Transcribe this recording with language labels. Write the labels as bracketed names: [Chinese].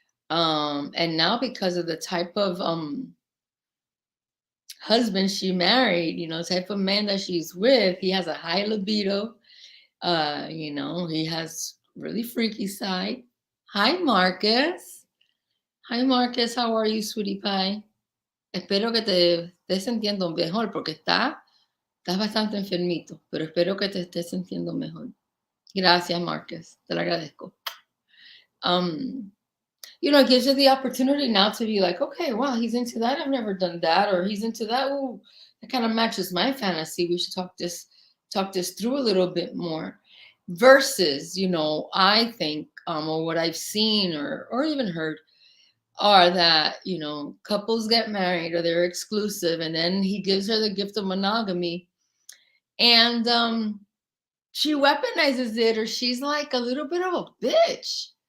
[English] And now because of the type of husband she married, type of man that she's with, he has a high libido. He has really freaky side. Hi, Marcus. Hi, Marcus. How are you, sweetie pie? [Spanish] Espero que te estés sintiendo mejor porque estás bastante enfermito, pero espero que te estés sintiendo mejor. Gracias, Marcus. Te lo agradezco. [English] It gives you the opportunity now to be like, okay, wow, he's into that. I've never done that. Or he's into that. Ooh, that kind of matches my fantasy. We should talk this through a little bit more. Versus, I think, or what I've seen or even heard are that, couples get married or they're exclusive and then he gives her the gift of monogamy and she weaponizes it, or she's like a little bit of a bitch.